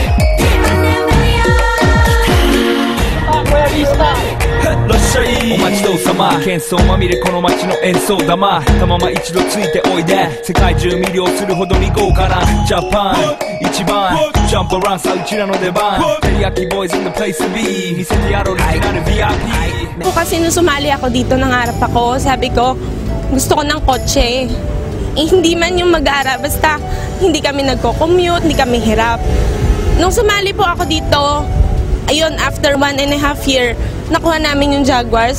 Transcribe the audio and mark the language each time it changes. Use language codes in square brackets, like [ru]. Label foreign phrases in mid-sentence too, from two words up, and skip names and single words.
[tl] Royalista! [ja] らっしゃいお待ちどうさま喧騒まみれこの街の演奏玉たまま一度ついておいで世界中魅了するほどに豪華なジャパン一番ジャンプランさうちらの出番テリヤキボーイズ [en] in the place to be [ja] 見せてやろうオリジナル VIP [tl] Kasi nung sumali ako dito, nangarap ako, sabi ko, gusto ko ng kotse. Hindi man yung mag-aara, basta hindi kami nagko-commute, hindi kami hirap. Nung sumali po ako dito, ayun, [en] after 1.5 year, [tl] nakuha namin yung Jaguar.